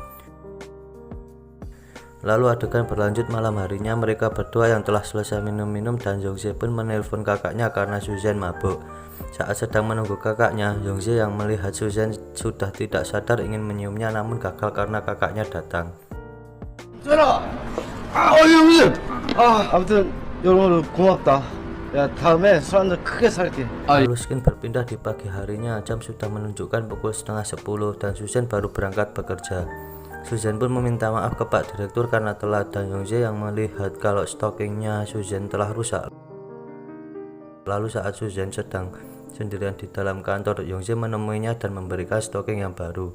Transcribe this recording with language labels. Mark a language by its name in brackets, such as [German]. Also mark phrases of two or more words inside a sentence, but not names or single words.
[Indonesian] Lalu adegan berlanjut malam harinya, mereka berdua yang telah selesai minum-minum dan Youngjae pun menelpon kakaknya karena Susan mabuk. Saat sedang menunggu kakaknya, Youngjae yang melihat Susan sudah tidak sadar ingin menyiumnya namun gagal karena kakaknya datang. [Korean] 쩌라. 무슨. 아무튼 여러분 고맙다. 야 다음에 술 한잔 크게 살게. [Indonesian] Lalu skin berpindah di pagi harinya, jam sudah menunjukkan pukul 9:30 dan Susan baru berangkat bekerja. Susan pun meminta maaf ke Pak Direktur karena telat dan Youngjae yang melihat kalau stokingnya Susan telah rusak. Lalu saat Susan sedang sendirian di dalam kantor, Youngjae menemuinya dan memberikan stoking yang baru.